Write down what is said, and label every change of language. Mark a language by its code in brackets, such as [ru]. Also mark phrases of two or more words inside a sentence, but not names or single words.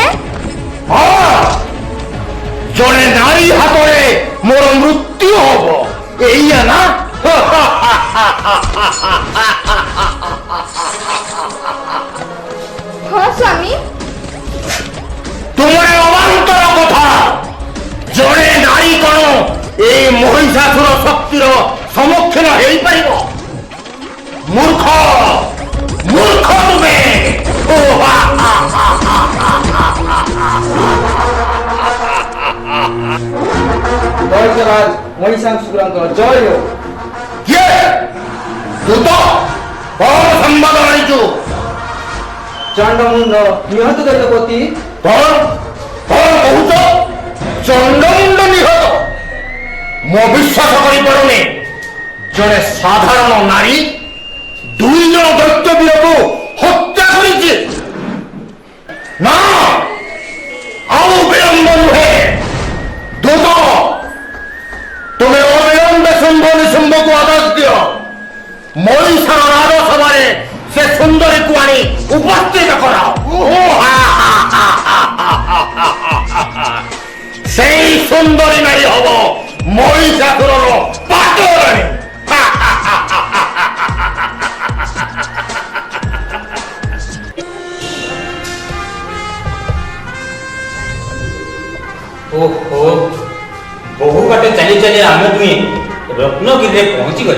[or] ହଁ, ଜଣେ ନାରୀ ହାତରେ ମୋର ମୃତ୍ୟୁ ହବ, ଏଇଆ ନା? ହଁ ସ୍ୱାମୀ। ତୁମର ଅବାନ୍ତର କଥା। ଜଣେ ନାରୀ କଣ ଏଇ ମହିଷାସୁର ଶକ୍ତିର ସମ୍ମୁଖୀନ ହେଇପାରିବ? [bn] মূর্খ, মূর্খ তুমি। দৈত্যরাজ মহিষাসুরଙ୍କ জয় হোক। [or] କିଏ? ଦୂତ, କଣ ସମ୍ବାଦ ଆଣିଛୁ? ଚଣ୍ଡମୁଣ୍ଡ ନିହତ ଦୈତ୍ୟପତି। କଣ କଣ କହୁଛ? ଚଣ୍ଡମୁଣ୍ଡ ନିହତ? ମୁଁ ବିଶ୍ୱାସ କରିପାରୁନି। ଜଣେ ସାଧାରଣ ନାରୀ 2 ଜଣ ଦୈତ୍ୟବୀରକୁ ହତ୍ୟା କରିଛି। ନା, ଆଉ ବିଳମ୍ବ ନୁହେଁ। ଦୂତ, ତୁମେ ଅବିଳମ୍ବେ ଶୁମ୍ଭ ନିଶୁମ୍ଭକୁ ଆଦେଶ ଦିଅ। ମଣିଷର ରାଜସଭାରେ ସେ ସୁନ୍ଦରୀକୁ ଆଣି ଉପସ୍ଥିତ କରାଅ। ସେଇ ସୁନ୍ଦରୀ ନାରୀ ହେବ ମହିଷାସୁରର ପାଟରାଣୀ। ଓହୋ, ବହୁ ବାଟ ଚାଲି ଚାଲି ଆମେ ଦୁହେଁ ରତ୍ନଗିରିରେ ପହଞ୍ଚି ଗଲେ।